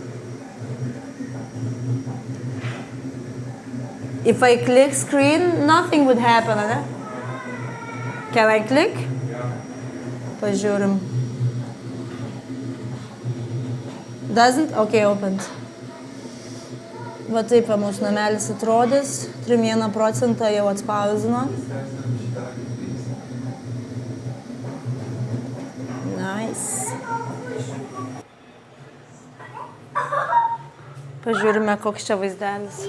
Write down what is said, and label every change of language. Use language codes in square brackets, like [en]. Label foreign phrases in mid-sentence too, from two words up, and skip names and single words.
[en] If I click screen, nothing would happen, ne? Can I click? Pažiūrim. Doesn't? Okay, opened. [lt] Va taip, mūsų namelis atrodys, 3,1% jau atspausdino. Nice. Pažiūrime, koks čia vaizdelis.